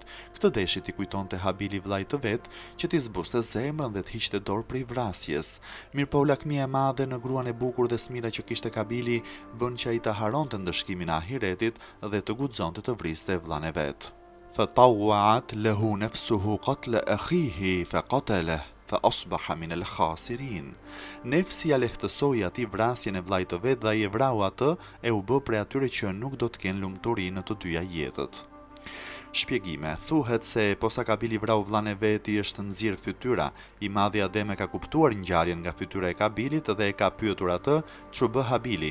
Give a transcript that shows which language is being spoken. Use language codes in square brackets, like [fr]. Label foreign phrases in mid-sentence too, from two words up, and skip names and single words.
[sq] Këtë deshi i kujtonte Habili vllait të vet që t'i zbuste zemrën dhe të hiqte dorë prej vrasjes. Mirpo lakmia e madhe në gruan e bukur dhe smira që kishte Kabili bën që ai të haronte ndëshkimin e ahiretit dhe të guxonte të vriste vllain e vet. [ar] فطوعت له نفسه قتل أخيه فقتله فأصبح من الخاسرين. [sq] Nefsi ja lehtësoi atij vrasjen e vllait të vet dhe ai e vrau atë e u bë prej atyre që nuk do të kenë lumturi në të dyja jetët. Shpjegime. Thuhet se posa Kabili vrau vllain e vet i është nxirr fytyra. I madhi Adem e ka kuptuar ngjarjen nga fytyra e Kabilit dhe e ka pyetur atë ç'u bë Habili.